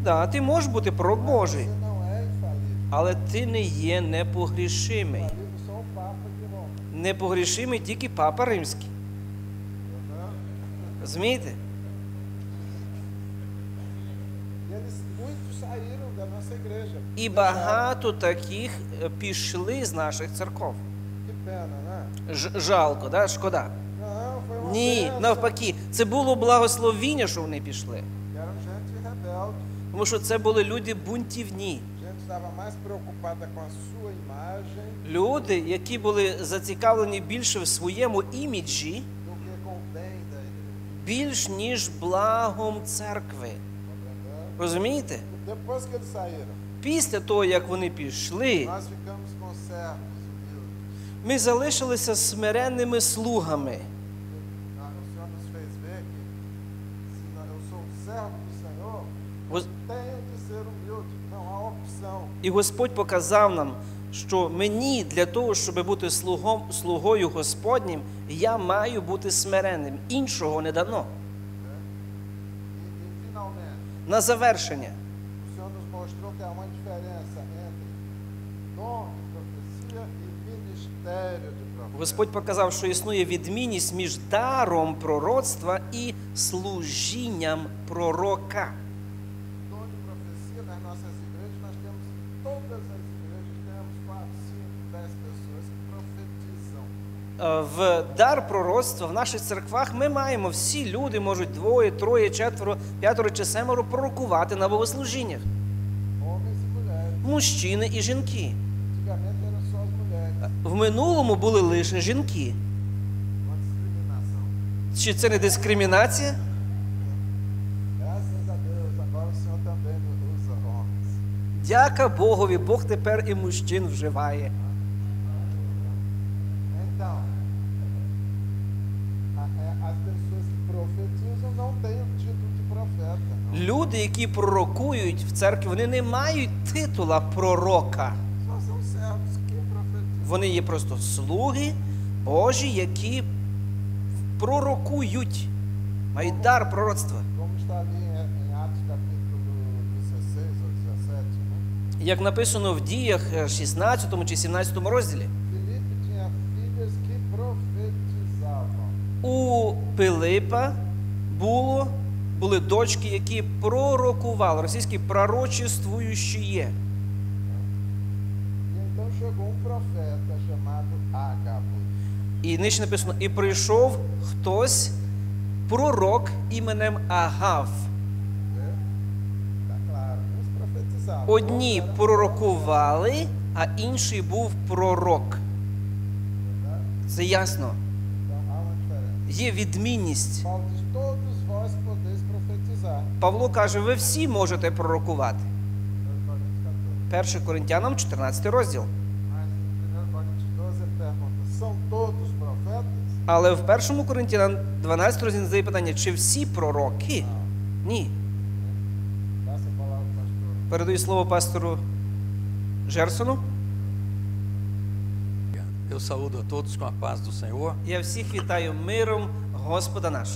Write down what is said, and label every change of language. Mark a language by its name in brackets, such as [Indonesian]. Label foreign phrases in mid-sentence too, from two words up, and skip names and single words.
[Ukrainian] Да, ти можеш бути пророк [Portuguese] Mas [Ukrainian] Божий, [Portuguese] você não é infalível. [Ukrainian] але ти не є непогрішимий. [Portuguese] Infalível só o Papa de Roma. [Ukrainian] Непогрішимий тільки Папа Римський. [Portuguese] Entendeu? [Ukrainian] Розумієте? [Portuguese] E eles, muitos saíram da nossa igreja. [Ukrainian] І багато таких пішли з наших церков. [Portuguese] Que pena, né? [Ukrainian] Жалко, да? Шкода. [Portuguese] Não, foi uma [Ukrainian] Ні, [Portuguese] bênção. [Ukrainian] навпаки, це було благословіння, що вони пішли. [Portuguese] Que eram gente rebelde. [Ukrainian] Тому що це були люди бунтівні. [Portuguese] Gente estava mais preocupada com a sua imagem [Ukrainian] Люди, які були зацікавлені більше в своєму іміджі, [Portuguese] do que com o bem da igreja. [Ukrainian] більш ніж благом церкви. [Portuguese] Compreendeu? [Ukrainian] Розумієте? [Portuguese] Depois que eles saíram, [Ukrainian] Після того, як вони пішли, [Portuguese] nós ficamos com servos humildes. [Ukrainian] ми залишилися смиренними слугами. [Portuguese] O Senhor nos fez ver que se eu sou um servo do Senhor, [Ukrainian] Гос- [Portuguese] tenho de ser humilde. Não há opção. [Ukrainian] І Господь показав нам, що мені для того, щоб бути слугою Господнім, я маю бути смиренним. Іншого не дано. [Portuguese] E finalmente, [Ukrainian] На завершення. [Portuguese] o Senhor nos mostrou que há uma diferença entre dom de profecia e ministério de profecia. [Ukrainian] Господь показав, що існує відмінність між даром пророцтва і служінням пророка. [Portuguese] Dom de profecia nas nossas igrejas, nós temos, todas as igrejas temos 4, 5, 10 pessoas que profetizam. [Ukrainian] В дар пророцтва в наших церквах ми маємо, всі люди можуть 2, 3, 4, 5 чи 7 пророкувати на богослужіннях. [Portuguese] Homens e mulheres. [Ukrainian] Мужчини і жінки. [Portuguese] Antigamente eram só as mulheres. [Ukrainian] В минулому були лише жінки. [Portuguese] Uma discriminação. [Ukrainian] Чи це не дискримінація? [Portuguese] Graças a Deus, agora o Senhor também usa homens. [Ukrainian] Дяка Богові, Бог тепер і мужчин вживає. [Portuguese] Então, as pessoas que profetizam não têm o título de profeta. Não. [Ukrainian] Люди, які пророкують в церкві, вони не мають титула пророка. [Portuguese] Só são servos que profetizam. [Ukrainian] Вони є просто слуги Божі, які пророкують, мають дар пророцтва. [Portuguese] Como está ali em Atos capítulo 16 ou 17, né? [Ukrainian] Як написано в Діях 16 чи 17 розділі. [Portuguese] Filipe tinha filhas que profetizavam. [Ukrainian] У Пилипа були дочки, які пророкували, російські пророчествуючі є. [Portuguese] E então chegou um profeta chamado Ágabo. [Ukrainian] І нижче написано, і прийшов хтось, пророк іменем Агав. [Portuguese] Né? Tá claro, uns profetizavam. [Ukrainian] Одні [Portuguese] outros eram [Ukrainian] пророкували, а інший був пророк. [Portuguese] verdade? [Ukrainian] Це ясно. [Portuguese] Então há uma diferença. [Ukrainian] Є відмінність. [Portuguese] Paulo diz: todos vós podeis profetizar. [Ukrainian] Павло каже, ви всі можете пророкувати. [Portuguese] 1 Coríntios 14. [Ukrainian] 1 Коринтянам 14 розділ. [Portuguese] Mas em 1 Coríntios 12 ele pergunta: são todos profetas? Але в 1 Коринтянам 12 розділ задає питання, чи всі пророки? [Ukrainian] Ні. [Portuguese] Passa a palavra ao pastor. [Ukrainian] Передаю слово пастору Жерсону. [Portuguese] Eu saúdo a todos com a paz do Senhor. [Ukrainian] Я всіх вітаю миром Господа нашого.